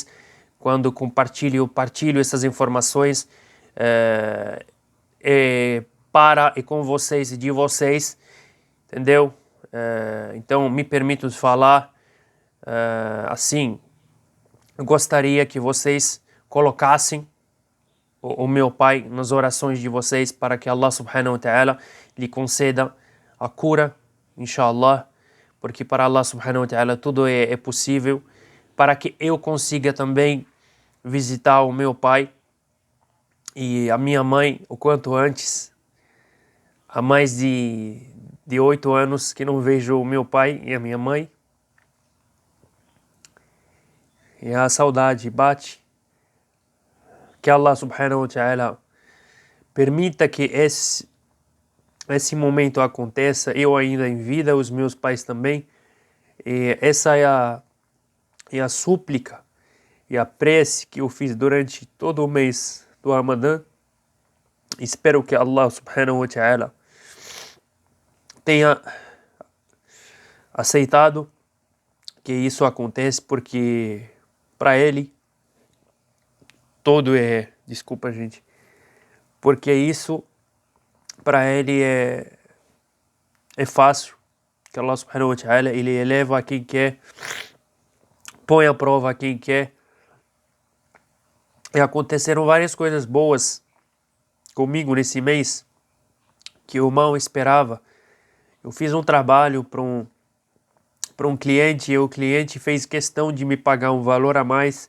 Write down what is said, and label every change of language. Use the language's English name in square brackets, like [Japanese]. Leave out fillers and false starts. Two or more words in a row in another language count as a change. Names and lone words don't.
[Portuguese] Quando partilho essas informações para e com vocês e de vocês, entendeu? Então me permito falar assim. Eu gostaria que vocês colocassem o meu pai nas orações de vocês para que [Arabic] الله سبحانه وتعالى [Portuguese] lhe conceda a cura, inshallah, porque para [Arabic] الله سبحانه وتعالى [Portuguese] tudo é possível, para que eu consiga também visitar o meu pai e a minha mãe o quanto antes. Há mais de 8 anos que não vejo o meu pai e a minha mãe, e a saudade bate. Que [Arabic] الله سبحانه وتعالى [Portuguese] permita que esse momento aconteça, eu ainda em vida, os meus pais também. E essa é a súplica e a prece que eu fiz durante todo o mês do Ramadã. Espero que [Arabic] الله سبحانه وتعالى [Portuguese] tenha aceitado que isso acontece, porque para ele todo desculpa, gente, porque isso para ele é fácil, que [Arabic] الله سبحانه وتعالى [Portuguese] ele eleva a quem quer, põe à prova a quem quer. E aconteceram várias coisas boas comigo nesse mês que eu mal esperava, Eu fiz um trabalho para um cliente e o cliente fez questão de me pagar um valor a mais.